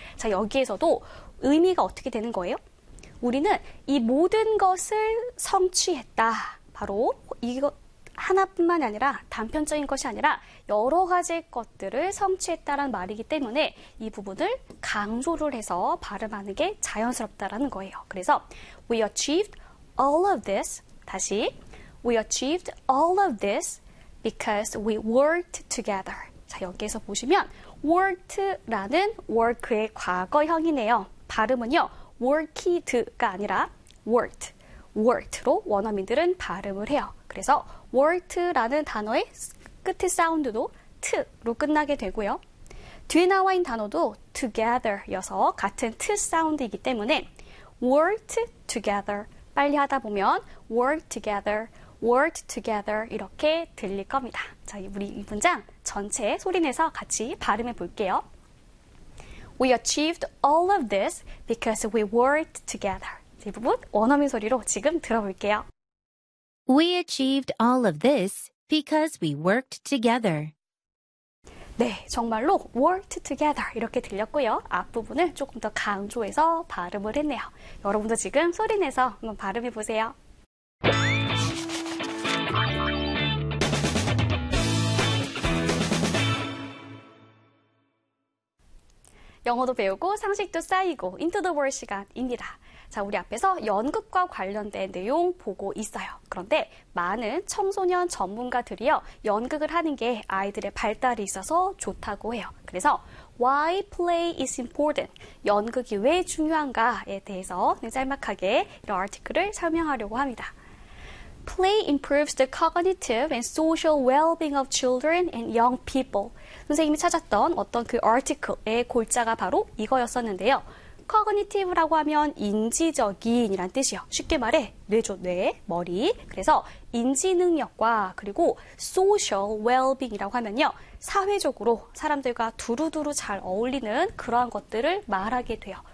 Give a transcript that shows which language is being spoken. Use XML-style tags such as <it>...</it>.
<ko>자, 여기에서도 의미가 어떻게 되는 거예요? 우리는 이 모든 것을 성취했다. 바로 이거 하나뿐만이 아니라 단편적인 것이 아니라 여러 가지 것들을 성취했다라는 말이기 때문에 이 부분을 강조를 해서 발음하는 게 자연스럽다라는 거예요. 그래서</ko> <en>we achieved all of this</en> <ko>다시</ko> <en>we achieved all of this because we worked together.</en> <ko>자, 여기에서 보시면 worked라는 work의 과거형이네요. 발음은요. worked가 아니라 worked. worked로 원어민들은 발음을 해요. 그래서 worked라는 단어의 끝의 사운드도 t로 끝나게 되고요. 뒤에 나와 있는 단어도 together여서 같은 t 사운드이기 때문에</ko> <en>worked together</en> <ko>빨리 하다 보면</ko> <en>worked together</en> <ko>이렇게 들릴 겁니다. 자, 우리 이 문장 전체 소리내서 같이 발음해 볼게요.</ko> <en>We achieved all of this because we worked together.</en> <ko>이 부분 원어민 소리로 지금 들어볼게요.</ko> <en>We achieved all of this because we worked together.</en> <ko>네, 정말로</ko> <en>worked together</en> <ko>이렇게 들렸고요. 앞부분을 조금 더 강조해서 발음을 했네요. 여러분도 지금 소리내서 한번 발음해 보세요. 영어도 배우고 상식도 쌓이고</ko> <en>into the world</en> <ko>시간입니다. 자, 우리 앞에서 연극과 관련된 내용 보고 있어요. 그런데 많은 청소년 전문가들이요, 연극을 하는 게 아이들의 발달에 있어서 좋다고 해요. 그래서</ko> <en>why play is important,</en> <ko>연극이 왜 중요한가에 대해서 짤막하게 이런 아티클을 설명하려고 합니다.</ko> <en>Play improves the cognitive and social well-being of children and young people.</en> <ko>선생님이 찾았던 어떤 그 아티클의 골자가 바로 이거였었는데요. Cognitive라고 하면 인지적인이란 뜻이요. 쉽게 말해 뇌죠, 뇌, 머리. 그래서 인지 능력과 그리고 social well-being이라고 하면요, 사회적으로 사람들과 두루두루 잘 어울리는 그러한 것들을 말하게 돼요.</ko>